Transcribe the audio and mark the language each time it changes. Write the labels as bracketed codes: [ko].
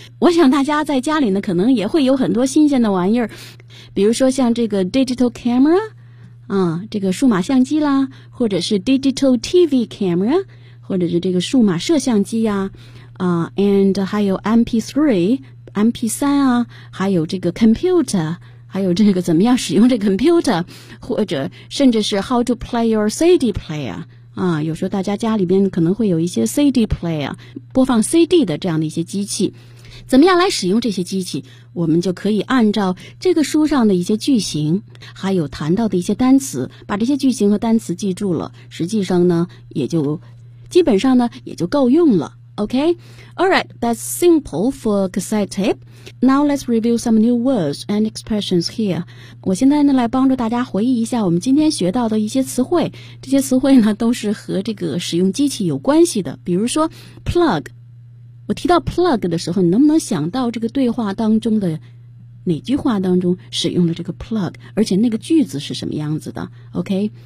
[zh] 我想大家在家里呢可能也会有很多新鲜的玩意儿，比如说像这个 digital camera,这个数码相机啦，或者是 digital TV camera, 或者是这个数码摄像机呀、and 还有 MP3 啊，还有这个 computer, 还有这个怎么样使用这个 computer, 或者甚至是 how to play your CD player, 有时候大家家里边可能会有一些 CD player, 播放 CD 的这样的一些机器。怎么样来使用这些机器，我们就可以按照这个书上的一些句型还有谈到的一些单词，把这些句型和单词记住了，实际上呢也就基本上呢也就够用了。 [en] OK, alright, that's simple for cassette tape. Now let's review some new words and expressions here. [zh] 我现在呢来帮助大家回忆一下我们今天学到的一些词汇，这些词汇呢都是和这个使用机器有关系的，比如说 plug,我提到 plug 的时候，你能不能想到这个对话当中的哪句话当中使用了这个 plug, 而且那个句子是什么样子的 ,OK?